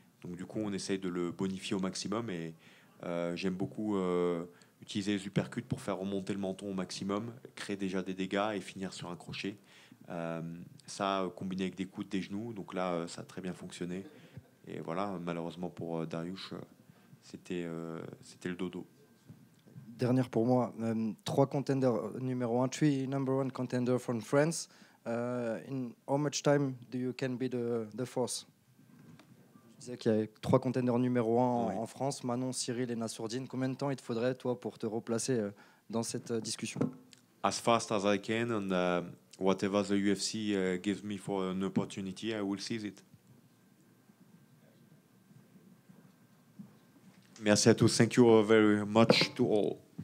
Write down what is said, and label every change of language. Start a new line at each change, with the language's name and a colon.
French: Donc du coup, on essaye de le bonifier au maximum, et j'aime beaucoup utiliser les uppercuts pour faire remonter le menton au maximum, créer déjà des dégâts et finir sur un crochet. Ça combiné avec des coudes des genoux, donc là ça a très bien fonctionné. Et voilà, malheureusement pour Dariush, c'était le dodo. Dernière pour moi, 3 contenders numéro 1,
English: 3 number 1 contender from France. In how much time do you can be the fourth?
French: Je disais qu'il y a 3 contenders numéro 1 Oui. en France, Manon, Cyril et Nassourdine. Combien de temps il te faudrait, toi, pour te replacer dans cette discussion?
English: As fast as I can, and whatever the UFC gives me for an opportunity, I will seize it.
French: Merci à tous.
English: Thank you very much to all.